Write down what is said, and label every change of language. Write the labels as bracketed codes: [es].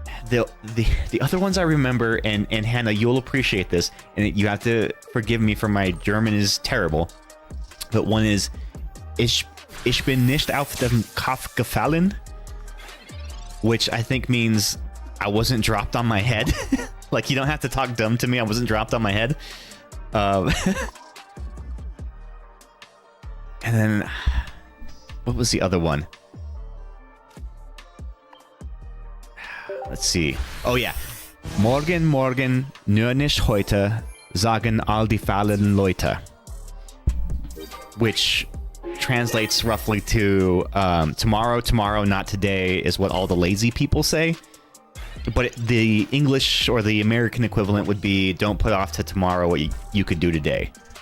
[en] The other ones I remember, and Hannah, you'll appreciate this, and you have to forgive me for my German is terrible, but one is [de] Ich bin nicht auf dem Kopf gefallen, [en] which I think means I wasn't dropped on my head. Like, you don't have to talk dumb to me, I wasn't dropped on my head. And then, what was the other one? Let's see. Oh yeah. [de] Morgen, morgen, nur nicht heute, sagen all die fallen Leute. [en] Which translates roughly to tomorrow, tomorrow, not today, is what all the lazy people say. But the English or the American equivalent would be, don't put off to tomorrow what you could do today.